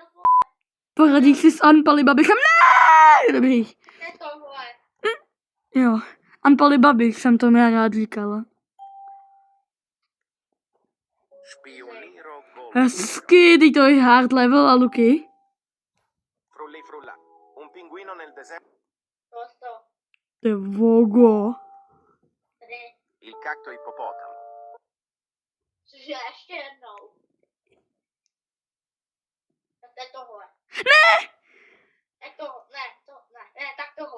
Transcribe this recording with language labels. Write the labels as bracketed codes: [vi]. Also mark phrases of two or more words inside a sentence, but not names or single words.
[cs] Poradíš si s Anpali Babichem? Ne! Dobrý. To je tohle. Jo. Anpali Babiš jsem to mě rád říkala. [it] Spioniro gol. [cs] Hezky, teď to je [en] hard level [cs] a Luky. [it] Frulli frulla. Un pinguino nel deserto. [cs] To. To je vogo. Tady. [it] Il cacto ippopotamo. [cs] Cože, ještě jednou. Tak to je tohle. Ne! Tak tohle. Ne, tak tohle.